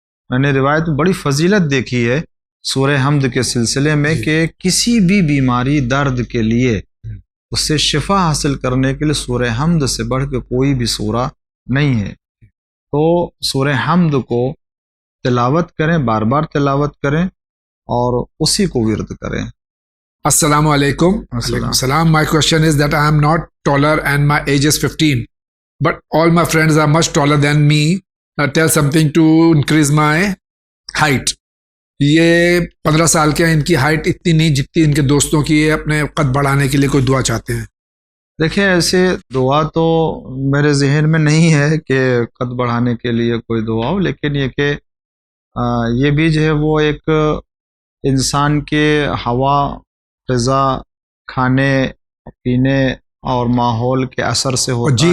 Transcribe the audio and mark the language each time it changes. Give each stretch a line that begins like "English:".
Urdu: میں نے روایت بڑی فضیلت دیکھی ہے سورہ حمد کے سلسلے میں کہ کسی بھی بیماری درد کے لیے اس سے شفا حاصل کرنے کے لیے سورہ حمد سے بڑھ کے کوئی بھی سورہ نہیں ہے. تو سورہ حمد کو تلاوت کریں، بار بار تلاوت کریں اور اسی کو ورد کریں. السلام علیکم. وعلیکم السلام.
English: My question is that I am not taller and my age is 15, but all my friends are much taller than me. Tell something to increase my height.
Urdu: یہ 15 سال کے ہیں، ان کی ہائٹ اتنی نہیں جتنی ان کے دوستوں کی ہے. اپنے قد بڑھانے کے لیے کوئی دعا چاہتے ہیں؟ دیکھیں ایسے دعا تو میرے ذہن میں نہیں ہے کہ قد بڑھانے کے لیے کوئی دعا ہو، لیکن یہ کہ یہ بھی جو ہے وہ ایک انسان کے ہوا، غذا، کھانے پینے اور ماحول کے اثر سے ہوتا ہے.